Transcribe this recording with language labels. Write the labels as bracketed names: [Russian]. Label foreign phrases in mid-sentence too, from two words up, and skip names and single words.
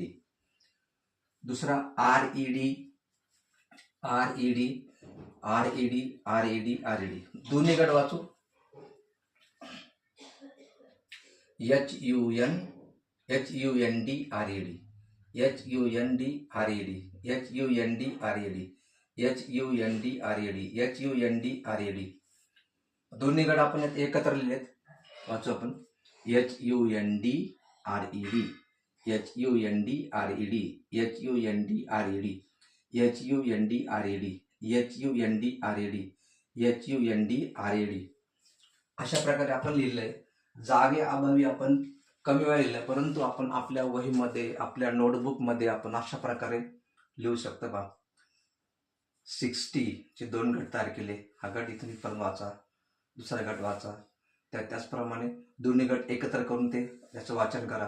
[English] दुसरा RED, RED, RED, RED, RED. [Marathi] दोन्ही गट वाचू. [English] HUN, HUND, RED, HUND, RED, HUND, RED, HUND, RED, HUND, RED. [Marathi] दोन्ही गट आपण यात एकत्र लिहिलेत. वाचू आपण. [English] HUND, RED, HUND, RED, HUND, RED, HUND, RED, HUND, RED, HUND, RED. [Marathi] अशा प्रकारे आपण लिहिलंय. जागे अभावी आपण कमी वेळा लिहिलं, परंतु आपण आपल्या वहीमध्ये, आपल्या नोटबुकमध्ये आपण अशा प्रकारे लिहू शकतो बा. 60 चे दोन गट तयार केले. हा गट इथून इथपर्यंत वाचा, दुसरा गट वाचा, त्याचप्रमाणे दोन्ही गट एकत्र करून ते त्याचं वाचन करा.